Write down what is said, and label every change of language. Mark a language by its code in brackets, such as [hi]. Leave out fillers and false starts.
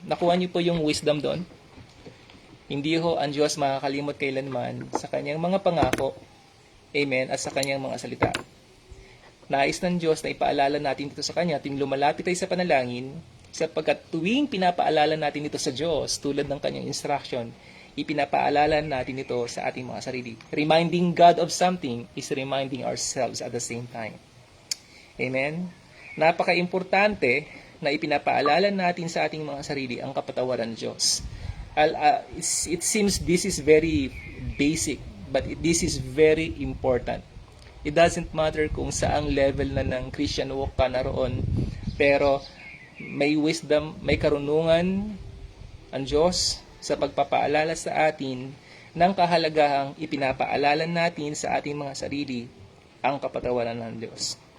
[tl] Nakuha niyo po yung wisdom doon? Hindi ho ang Diyos makakalimot kailanman sa Kanyang mga pangako, amen, at sa Kanyang mga salita. Nais ng Diyos na ipaalala natin ito sa Kanya tuwing lumalapit tayo sa panalangin, sapagkat tuwing pinapaalala natin ito sa Diyos tulad ng Kanyang instruction, ipinapaalala natin ito sa ating mga sarili. [en] Reminding God of something is reminding ourselves at the same time. Amen? [tl] Napaka-importante na ipinapaalala natin sa ating mga sarili ang kapatawaran ng Diyos. [en] it seems this is very basic, but this is very important. It doesn't matter [tl] kung saang level na ng Christian walk ka naroon, pero may wisdom, may karunungan ang Diyos sa pagpapaalala sa atin ng kahalagahang ipinapaalala natin sa ating mga sarili ang kapatawaran ng Diyos.